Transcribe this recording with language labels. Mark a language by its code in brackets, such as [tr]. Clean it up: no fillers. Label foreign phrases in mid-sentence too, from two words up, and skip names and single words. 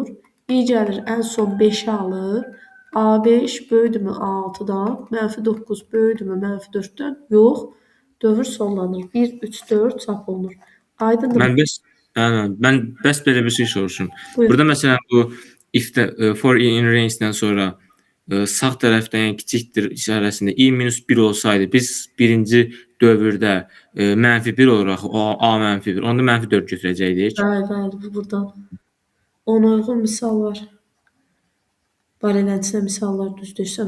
[az] i gəlir ən son 5'i alır. A5 böyüdümü A6'dan? Mənfi 9 böyüdümü mənfi 4'dən? Yox. Dövr sonlanır. 1, 3, 4 çap olunur. Aydındır. Mən bəs belə bir şey soruşum. Buyur. Burada məsələn bu if-də [en] for in range- [az] dən sonra sağ tərəfdən yəni kiçikdir işarəsində i-1 olsaydı biz birinci dövrdə -1 olaraq a -1 onda -4 götürəcəkdik. Bəli, buradan. Ona uyğun misal var. Var elənçinə misallar düzdürsən.